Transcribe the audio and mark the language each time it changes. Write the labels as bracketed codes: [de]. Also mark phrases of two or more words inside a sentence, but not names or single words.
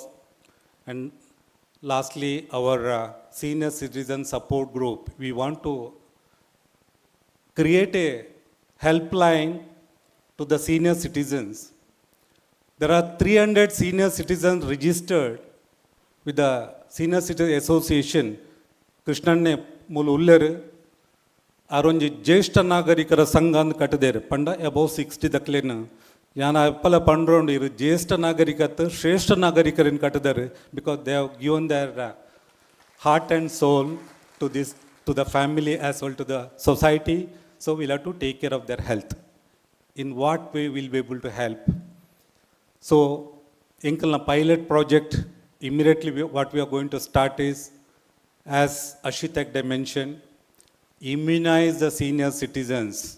[en] And lastly, our senior citizen support group, we want to create a helpline to the senior citizens. There are 300 senior citizens registered with the Senior Citizen Association. [tcy] ಕೃಷ್ಣಣ್ಣೆ ಮೂಲ ಉಲ್ಲೇರು ಅರೊಂಜಿ ಜ್ಯೇಷ್ಠ ನಾಗರಿಕರ ಸಂಘ ಅಂತ ಕಟ್ಟಿದೇರು ಪಂಡ ಅಬೌವ್ 60 ದಕ್ಲೇನು ಯಾನ ಅಪ್ಪಲ ಪಂಡ್ರೋಂಡು ಇರು ಜ್ಯೇಷ್ಠ ನಾಗರಿಕತ್ತು ಶ್ರೇಷ್ಠ ನಾಗರಿಕರನ್ನು ಕಟ್ಟಿದ್ದಾರೆ [en] because they have given their heart and soul to the family as well to the society. So we'll have to take care of their health. In what way we'll be able to help? So Inkalna pilot project, immediately what we are going to start is, as Ashitak mentioned, immunize the senior citizens.